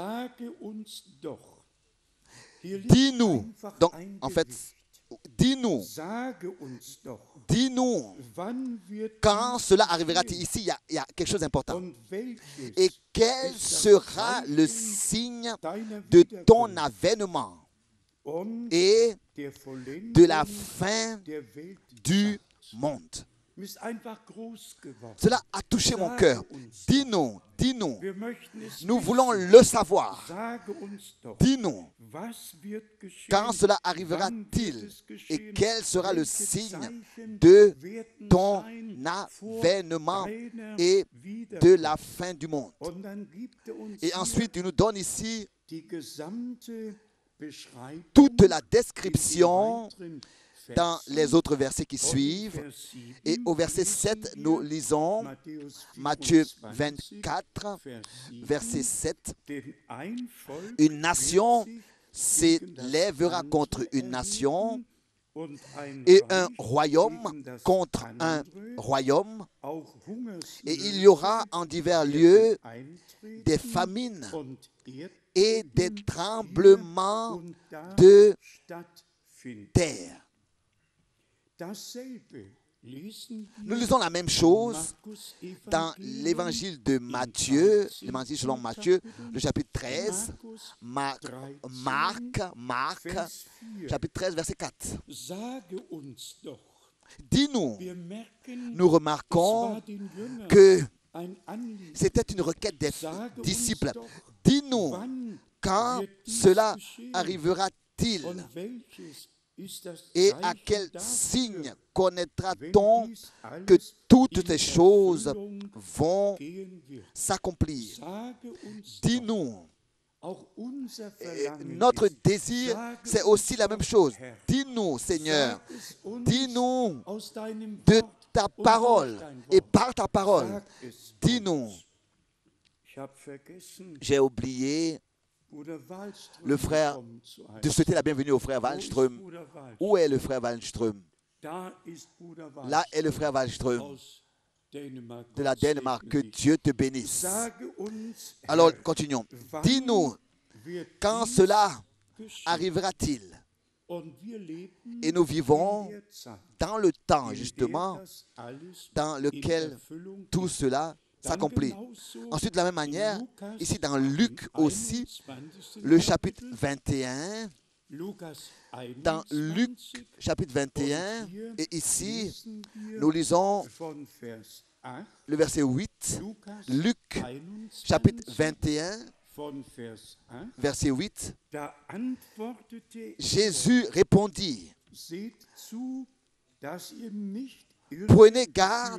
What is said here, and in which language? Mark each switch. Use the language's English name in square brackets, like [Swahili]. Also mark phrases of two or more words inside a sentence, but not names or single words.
[French] Dis-nous, donc en fait, dis-nous quand cela arrivera. Ici, il y a quelque chose d'important. Et quel sera le signe de ton avènement et de la fin du monde. [German] Mir ist einfach groß geworden. [French] Cela a touché mon cœur. Dis-nous, dis-nous. [German] Wir möchten es [French] Nous [German] wissen. [French] voulons le savoir. [German] Sage uns doch, [French] Dis-nous, [German] was wird geschehen? [French] quand cela [German] Wann [French] arrivera-t-il [German] wird es [French] et [German] geschehen? [French] quel sera le [German] Welche [French] signe [German] Zeichen [French] de [German] werden [French] ton [German] sein vor [French] avènement [German] deiner [French] et de [German] Wiederkunft? [French] la fin du monde. [German] Und dann gibt uns [French] Et ensuite, il nous donne ici [German] die gesamte Beschreibung [French] toute la [German] in den [French] description [German] weiteren [French] dans [German] Versen. [French] les autres versets qui [German] Und [French] suivent. [German] Vers 7 [French] Et au verset [German] lesen [French] 7, [German] wir [French] nous lisons [German] Matthäus [French] Matthieu [German] 24, [French] 24, [German] Vers 7. [French] verset 7. [German] Denn ein Volk [French] Une nation [German] wird sich gegen das [French] s'élèvera [German] andere [French] contre une nation [German] erheben und ein [French] et [German] Reich [French] un royaume [German] gegen das [French] contre un [German] andere. [French] royaume. [German] Auch [French] Et il y aura en divers lieux [German] Eintreten [French] des famines [German] und [French] et des [German] Erdbeben [French] tremblements [German] hier und da [French] de [German] stattfinden. [French] terre. [German] Dasselbe lesen [French] Nous [German] wir [French] lisons la même [German] im [French] chose [German] Markus [French] dans [German] Evangelium [French] l'évangile de Matthieu, l'évangile selon Matthieu, le chapitre 13, Marc, [German] Vers 4. [French] chapitre 13, verset 4. [German] Sage uns doch, [French] Dis-nous, [German] wir merken, [French] nous [German] es [French] remarquons [German] war den Jüngern [French] que [German] ein Anliegen. [French] c'était une requête des [German] Sage uns [French] disciples. [German] doch, [French] Dis-nous, [German] wann [French] quand [German] wird dies [French] cela [German] geschehen? [French] arrivera-t-il [German] Und welches ist das [French] et à [German] Zeichen [French] quel [German] dafür, [French] signe [German] wenn [French] connaîtra-t-on [German] dies alles [French] que toutes [German] in [French] ces choses [German] Erfüllung [French] vont [German] gehen wird? [French] s'accomplir? [German] Sage uns doch, [French] Dis-nous. [German] auch unser [French] Et [German] Verlangen [French] notre [German] ist, [French] désir, [German] sage [French] c'est [German] uns [French] aussi la [German] doch, [French] même chose. [German] Herr, [French] Dis-nous, Seigneur, [German] sag es uns [French] dis-nous [German] aus deinem [French] de [German] Wort [French] ta [German] und [French] parole [German] durch dein [French] et [German] Wort. [French] par ta parole. [German] Sag es [French] Dis-nous. [German] uns. Ich habe vergessen, [French] J'ai oublié [German] Bruder Wallström [French] le frère [German] willkommen zu heißen. [French] de souhaiter la bienvenue au frère [German] Wo ist [French] Wallström. [German] Bruder Wallström? [French] Où est le frère Wallström? [German] Da ist Bruder [French] Là est [German] Wallström [French] le frère Wallström [German] aus Dänemark. [French] de la [German] Gott [French] Danemark. Que [German] segne dich. [French] Dieu te bénisse. [German] Sage uns, [French] Alors, [German] Herr, [French] continuons. [German] wann [French] Dis-nous, [German] wird [French] quand [German] dies [French] cela [German] geschehen? [French] arrivera-t-il? [German] Und wir leben [French] Et nous vivons [German] in der Zeit, [French] dans le temps, [German] in [French] justement, [German] der das alles [French] dans [German] in [French] lequel [German] Erfüllung [French] tout [German] geht. [French] cela [German] Dann [French] s'accomplit. [German] genauso [French] Ensuite, de la même manière, [German] Lukas [French] ici dans Luc [German] im [French] aussi, [German] 21. [French] le chapitre [German] Kapitel, [French] 21, [German] Lukas [French] dans Luc [German] 21, [French] chapitre 21, [German] und hier [French] et ici, [German] lesen wir [French] nous lisons [German] von Vers 8, [French] le verset 8, [German] Lukas [French] Luc [German] 21, [French] chapitre 21, [German] von Vers 8, [French] verset 8. [German] da antwortete [French] Jésus répondit, [German] seht zu, dass ihr nicht [French] prenez garde